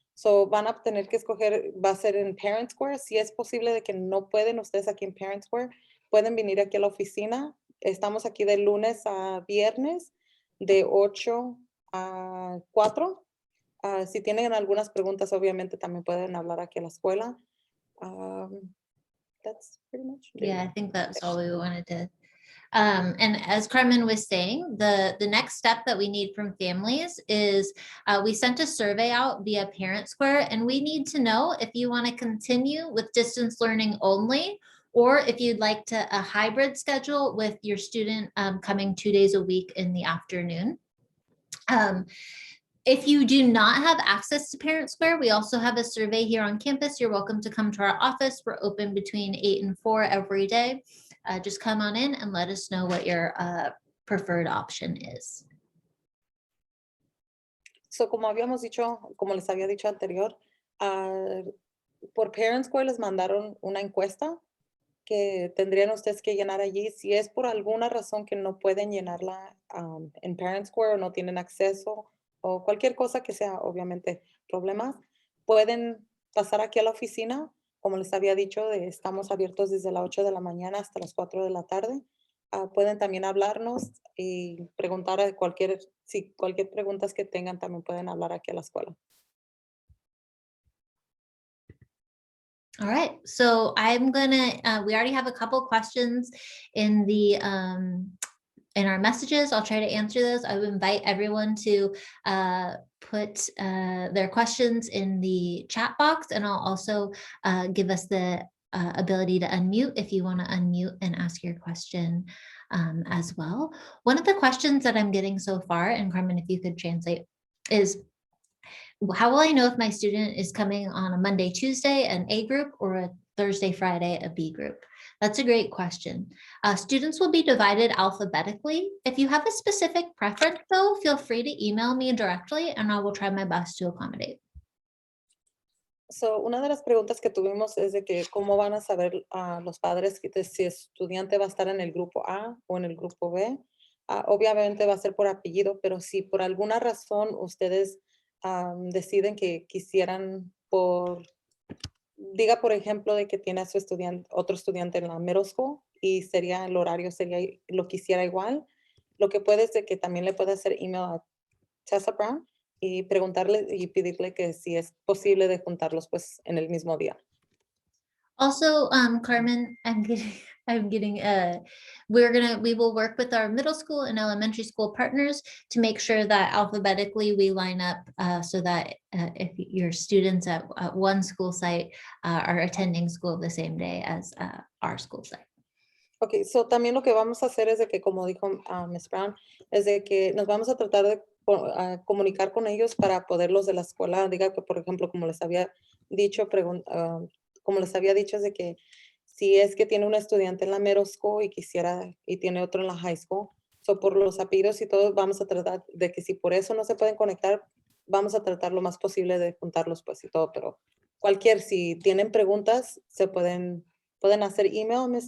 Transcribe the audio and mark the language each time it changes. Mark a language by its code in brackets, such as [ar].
[es] So, van a tener que escoger, va a ser en Parent Square. Si es posible de que no pueden ustedes aquí en Parent Square, pueden venir aquí a la oficina. Estamos aquí de lunes a viernes de 8 a 4. Si tienen algunas preguntas, obviamente también pueden hablar aquí a la escuela. [en] That's pretty much it. Yeah, I think that's all we wanted to. And as Carmen was saying, the next step that we need from families is we sent a survey out via Parent Square, and we need to know if you want to continue with distance learning only, or if you'd like a hybrid schedule with your student coming 2 days a week in the afternoon. If you do not have access to Parent Square, we also have a survey here on campus. You're welcome to come to our office. We're open between 8 and 4 every day. Just come on in and let us know what your preferred option is. [es] So, como les había dicho anterior, por Parent Square les mandaron una encuesta que tendrían ustedes que llenar allí. Si es por alguna razón que no pueden llenarla en Parent Square o no tienen acceso o cualquier cosa que sea, obviamente, problemas, pueden pasar aquí a la oficina como les había dicho, estamos abiertos desde las 8 de la mañana hasta las 4 de la tarde. Pueden también hablarnos y preguntar a cualquier preguntas que tengan, también pueden hablar aquí a la escuela. [en] All right, so I'm gonna, we already have a couple questions in the in our messages. I'll try to answer those. I would invite everyone to put their questions in the chat box, and I'll also give us the ability to unmute if you want to unmute and ask your question as well. One of the questions that I'm getting so far, and Carmen, if you could translate, is how will I know if my student is coming on a Monday, Tuesday, an A group, or a Thursday, Friday, a B group? That's a great question. Students will be divided alphabetically. If you have a specific preference, though, feel free to email me directly and I will try my best to accommodate. [es] So, una de las preguntas que tuvimos es de que cómo van a saber los padres si el estudiante va a estar en el grupo A o en el grupo B. Obviamente va a ser por apellido, pero si por alguna razón ustedes deciden que quisieran diga por ejemplo de que tiene a su otro estudiante en la middle school y el horario lo quisiera igual, lo que puede es de que también le puede hacer email a Tessa Brown y preguntarle y pedirle que si es posible de juntarlos pues en el mismo día. [en] Also, Carmen, we will work with our middle school and elementary school partners to make sure that alphabetically we line up so that if your students at one school site are attending school the same day as our school site. [es] Ok, so también lo que vamos a hacer es de que, como dijo Ms. Brown, es de que nos vamos a tratar de comunicar con ellos para poderlos de la escuela, diga que, por ejemplo, como les había dicho, es de que si es que tiene un estudiante en la middle school y tiene otro en la high school, so por los apellidos y todo, vamos a tratar de que si por eso no se pueden conectar, vamos a tratar lo más posible de juntarlos pues y todo, pero si tienen preguntas, pueden hacer email a Ms.